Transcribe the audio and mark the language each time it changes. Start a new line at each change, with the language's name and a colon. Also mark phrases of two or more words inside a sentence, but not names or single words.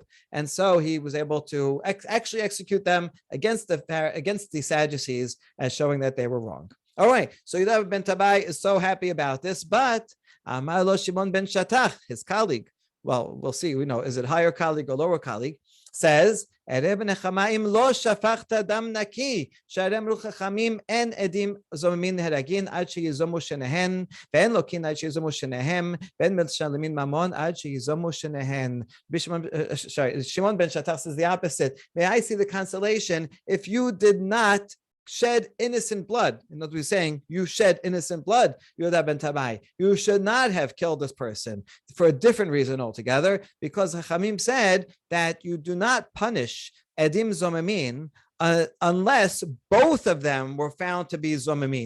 English: And so he was able to actually execute them against the Sadducees as showing that they were wrong. All right, so Yehuda ben Tabai is so happy about this, but
Hebrew: Amar lo
English: Shimon ben Shatach, his colleague, well, we'll see, we know, is it higher colleague or lower colleague, says,
Hebrew: אראה בנחמה לא שפכת דם נקי, שהרי אמרו חכמים אין עדים זוממין נהרגין עד שיזומו שניהן, ואין לוקין עד שיזומו שניהם, ואין משלמין ממון עד שיזומו שניהן.
English: Shimon ben Shatach says the opposite. May I see the consolation if you did not shed innocent blood. In other words, saying you shed innocent blood, Yehuda ben Tabai. You should not have killed this person for a different reason altogether, because Chachamim said that you do not punish
Hebrew: עדים זוממים
English: unless both of them were found to be zomemim.